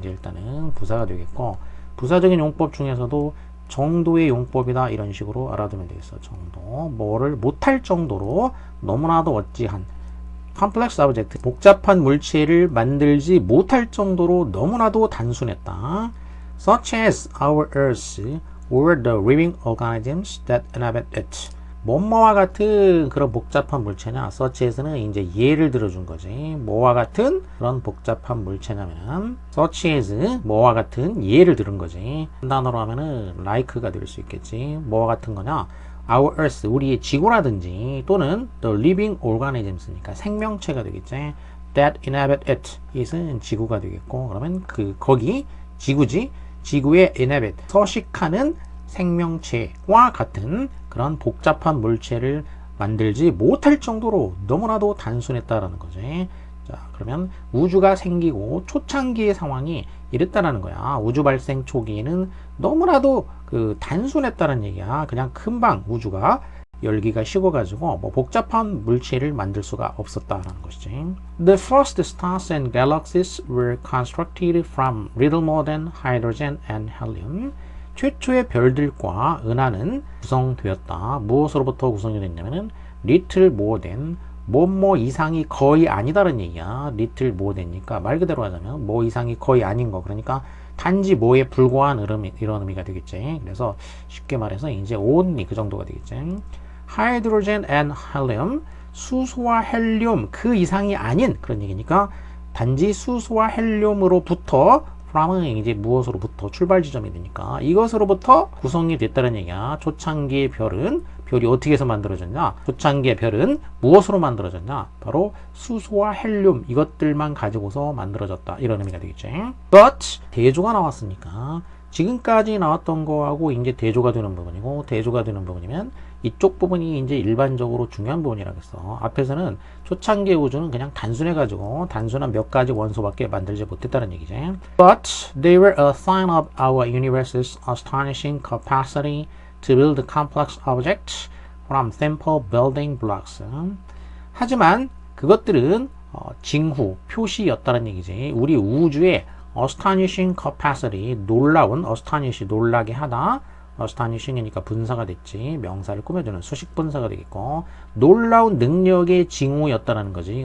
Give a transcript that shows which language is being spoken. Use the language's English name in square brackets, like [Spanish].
[Korean] 이제 일단은 부사가 되겠고, 부사적인 용법 중에서도 정도의 용법이다 이런 식으로 알아두면 되겠어. 정도, 뭐를 못할 정도로 너무나도 어찌한, complex object, 복잡한 물체를 만들지 못할 정도로 너무나도 단순했다. [English] Such as our Earth or the living organisms that inhabit it. [Korean] 뭐뭐와 같은 그런 복잡한 물체냐, such as는 이제 예를 들어준 거지. 뭐와 같은 그런 복잡한 물체냐면 such as 뭐와 같은 예를 들은 거지. 한 단어로 하면은 like가 될 수 있겠지. 뭐와 같은 거냐, our earth, 우리의 지구라든지, 또는 the living organisms니까 생명체가 되겠지. [English] that inhabit it, [Korean] it은 지구가 되겠고, 그러면 거기 지구지, 지구의 inhabit, 서식하는 생명체와 같은 그런 복잡한 물체를 만들지 못할 정도로 너무나도 단순했다라는 거지. 자, 그러면 우주가 생기고 초창기의 상황이 이랬다라는 거야. 우주 발생 초기에는 너무나도 단순했다는 얘기야. 그냥 금방 우주가 열기가 식어가지고 뭐 복잡한 물체를 만들 수가 없었다라는 것이지. [English] The first stars and galaxies were constructed from little more than hydrogen and helium. [Korean] 최초의 별들과 은하는 구성되었다. 무엇으로부터 구성이 됐냐면은 little more than 뭐 이상이 거의 아니다라는 얘기야. little more than이니까 말 그대로 하자면 뭐 이상이 거의 아닌 거. 그러니까 단지 뭐에 불과한 이런 의미가 되겠지. 그래서 쉽게 말해서 이제 only 그 정도가 되겠지. hydrogen and helium 수소와 헬륨 그 이상이 아닌 그런 얘기니까 단지 수소와 헬륨으로부터 from은 이제 무엇으로부터 출발 지점이 되니까 이것으로부터 구성이 됐다는 얘기야. 초창기의 별이 어떻게 해서 만들어졌냐? 초창기의 별은 무엇으로 만들어졌냐? 바로 수소와 헬륨 이것들만 가지고서 만들어졌다. 이런 의미가 되겠지. But 대조가 나왔으니까 지금까지 나왔던 거하고 이제 대조가 되는 부분이고 대조가 되는 부분이면 이쪽 부분이 이제 일반적으로 중요한 부분이라겠어. 앞에서는 초창기 우주는 그냥 단순해가지고 단순한 몇 가지 원소밖에 만들지 못했다는 얘기지. [English] But they were a sign of our universe's astonishing capacity to build complex objects from simple building blocks. [Korean] 하지만 그것들은 징후, 표시였다는 얘기지. 우리 우주의 astonishing capacity, 놀라운, astonish, 놀라게 하다. astonishing이니까 분사가 됐지. 명사를 꾸며주는 수식 분사가 되겠고 놀라운 능력의 징후였다는 거지.